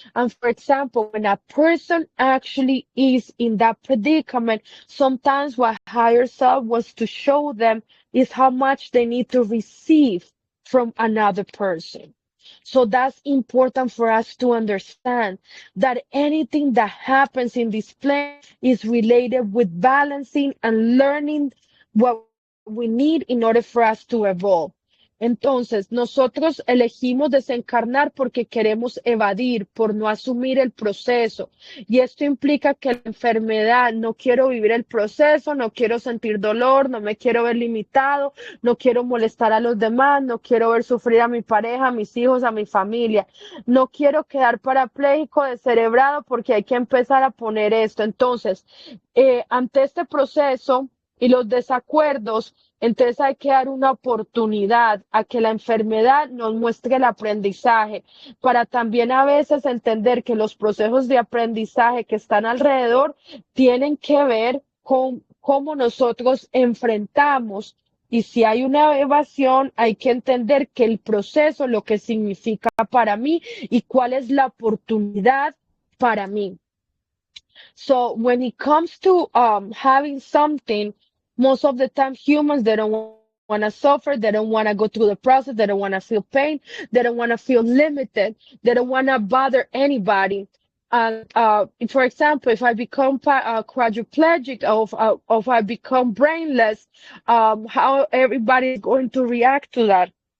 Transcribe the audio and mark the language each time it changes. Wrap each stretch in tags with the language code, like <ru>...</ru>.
<en>And for example, when a person actually is in that predicament, sometimes what higher self wants to show them is how much they need to receive from another person. So that's important for us to understand that anything that happens in this plane is related with balancing and learning what we need in order for us to evolve.</en> <es>Entonces, nosotros elegimos desencarnar porque queremos evadir, por no asumir el proceso. Y esto implica que la enfermedad, no quiero vivir el proceso, no quiero sentir dolor, no me quiero ver limitado, no quiero molestar a los demás, no quiero ver sufrir a mi pareja, a mis hijos, a mi familia. No quiero quedar parapléjico, descerebrado, porque hay que empezar a poner esto. Entonces, ante este proceso y los desacuerdos, entonces hay que dar una oportunidad a que la enfermedad nos muestre el aprendizaje, para también a veces entender que los procesos de aprendizaje que están alrededor tienen que ver con cómo nosotros enfrentamos. Y si hay una evasión, hay que entender que el proceso, lo que significa para mí y cuál es la oportunidad para mí.</es> <en>So when it comes to having something, most of the time humans, they don't want to suffer, they don't want to go through the process, they don't want to feel pain, they don't want to feel limited, they don't want to bother anybody. And for example, if I become quadriplegic, or if I become brainless, how everybody is going to react to that?</en>